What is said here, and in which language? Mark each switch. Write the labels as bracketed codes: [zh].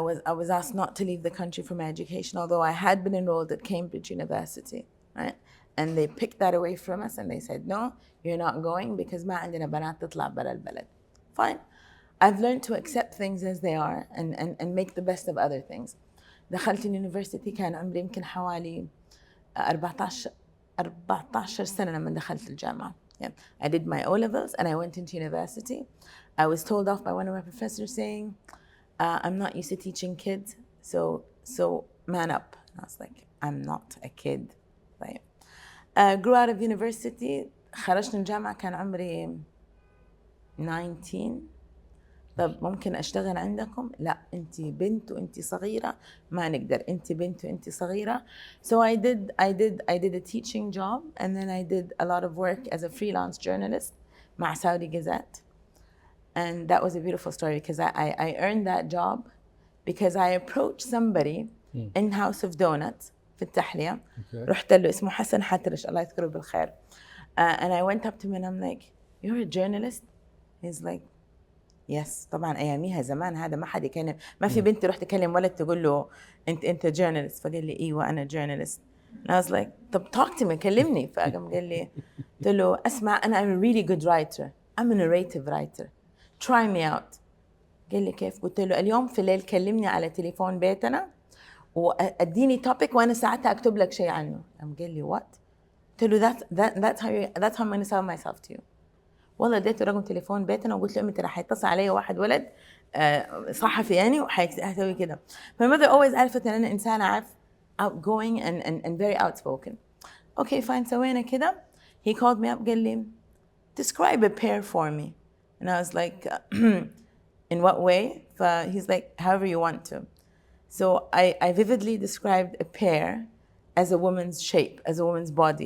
[en] I was asked not to leave the country for my education, although I had been enrolled at Cambridge University, right? And they picked that away from us and they said, no, you're not going because [ar] ما عندنا بنات تطلع برا البلد. [en] Fine. I've learned to accept things as they are and make the best of other things. [ar] دخلت اليونيفرسيتي كان عمري يمكن حوالي 14 سنة لما دخلت الجامعة. [en] Yeah. I did my O-levels and I went into university. I was told off by one of my professors saying, I'm not used to teaching kids, so man up. And I was like, I'm not a kid. Right. Grew out of university. [ar] خرجت من الجامعة كان عمري 19. طب ممكن أشتغل عندكم؟ لا أنت بنت وأنت صغيرة ما نقدر أنت بنت وأنت صغيرة. [en] So I did a teaching job, and then I did a lot of work as a freelance journalist [ar] مع [en] Saudi Gazette. And that was a beautiful story because I earned that job because I approached somebody in House of Donuts [ar] في التحلية. رحت له اسمه حسن حترش الله يذكره بالخير. [en] And I went up to him and I'm like, you're a journalist? He's like, yes. [ar] طبعا اياميها زمان هذا ما حد يكلم, ما في بنت تروح تكلم ولد تقول له انت journalist. فقال لي ايوه انا journalist. [en] And I was like, طب talk to me, [ar] كلمني. فقام قال لي, قلت له اسمع انا [en] I'm a really good writer, I'm a narrative writer, try me out. [ar] قال لي كيف؟ قلت له اليوم في الليل كلمني على تليفون بيتنا واديني topic وانا ساعتها اكتب لك شيء عنه. قام قال لي [en] what؟ [ar] قلت له [en] that's how I'm going to sell myself to you. [ar] والله اديته رقم تليفون بيتنا وقلت له امي ترى حيتصل علي واحد ولد صحفي يعني وحيسوي كده. [en] My mother always [ar] عرفت ان انا انسانه عارف [en] outgoing and very outspoken. Okay fine, [ar] سوينا كده. [en] He called me up [ar] قال لي [en] describe a pear for me. And I was like In what way? He's like, however you want to. So I vividly described a pear as a woman's shape, as a woman's body.